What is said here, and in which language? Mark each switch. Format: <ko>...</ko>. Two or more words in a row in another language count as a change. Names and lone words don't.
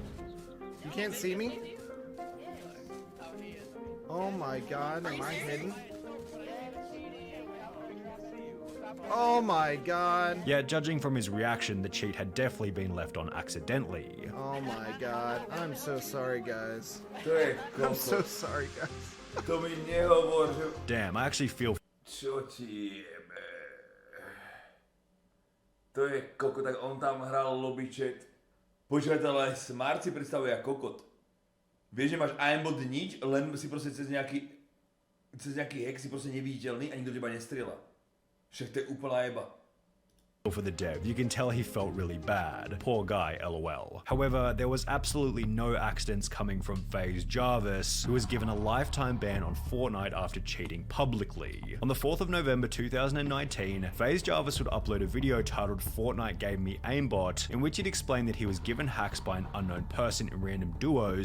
<en>You can't see me? Oh my god, am I hidden? Oh my god. Yeah, judging from his reaction, the cheat had definitely been left on accidentally. Oh my god. I'm so sorry, guys.</en> <sk>To je</sk> <en>I'm so</en> <sk>kokot.</sk> <en>sorry, guys.</en> <sk>To mi nehovor, že...</sk> <en>Damn, I actually feel</en> <sk>Čo ti jebe? To je kokot, tak on tam hral</sk> <en>lobby chat.</en> <sk>Počkaj, ale Smart si predstavuje ako kokot. Vieš, že máš aimbot nič, len si proste cez nejaký hack si proste neviditeľný a nikto teba nestrieľa. Však to je úplná jeba.</sk> <en>for the dev. You can tell he felt really bad. Poor guy, lol. However, there was absolutely no accidents coming from FaZe Jarvis, who was given a lifetime ban on Fortnite after cheating publicly. On the 4th of November 2019, FaZe Jarvis would upload a video titled "Fortnite Gave Me Aimbot," in which he'd explained that he was given hacks by an unknown person in random duos.</en>